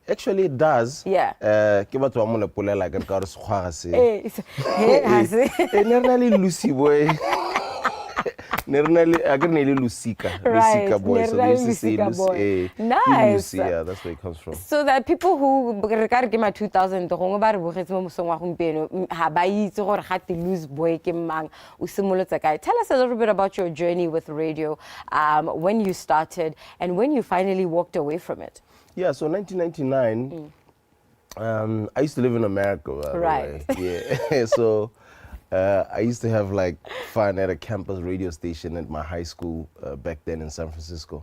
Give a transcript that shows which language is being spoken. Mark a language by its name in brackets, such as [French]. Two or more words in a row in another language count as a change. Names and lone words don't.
[English] Actually, it does. Yeah. Lucy boy. Lusika. Right, Lusika boy. So they used to say Lusika boy. Nice. Lucy, yeah, that's where it comes from. So that people who [Tswana] re ka re ke ma 2000 gongwe ba re bogetse mo mosong wa gompieno ha ba itse gore ga te lose boy ke mang o simolotse kae. [English] Tell us a little bit about your journey with radio, when you started and when you finally walked away from it. Yeah, so 1999, I used to live in America, by the Right. way. Yeah. So I used to have like fun at a campus radio station at my high school back then in San Francisco.